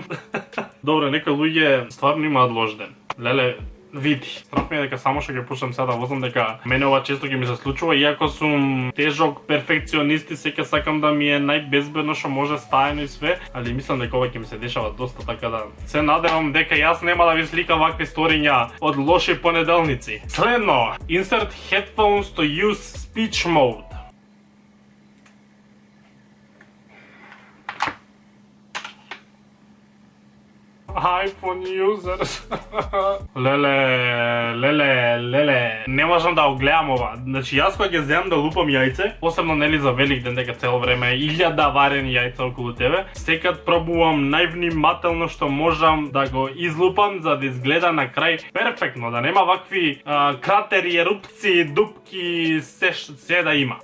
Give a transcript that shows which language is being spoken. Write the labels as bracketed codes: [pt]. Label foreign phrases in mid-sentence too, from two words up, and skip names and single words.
[mk] Добро, некои луѓе стварно имаат лош ден. Леле, види, страх ми е дека само што ќе почнам сега да возам, дека мене ова често ќе ми се случува, иако сум тежок перфекционист и сеќа сакам да ми е најбезбедно што може стаено и све, али мислам дека ова ќе ми се дешава доста, така да се надевам дека јас нема да ви сликам вакви сториња од лоши понеделници. Следно, [en] insert headphones to use speech mode. iPhone users. [mk] Леле. Не можам да го гледам ова. Значи јас кога ќе земам да лупам јајце, посебно нели за Велик ден дека цело време 1000 варени јајца околу тебе, секад пробувам највнимателно што можам да го излупам за да изгледа на крај перфектно, да нема вакви кратери, ерупции, дупки, се да има.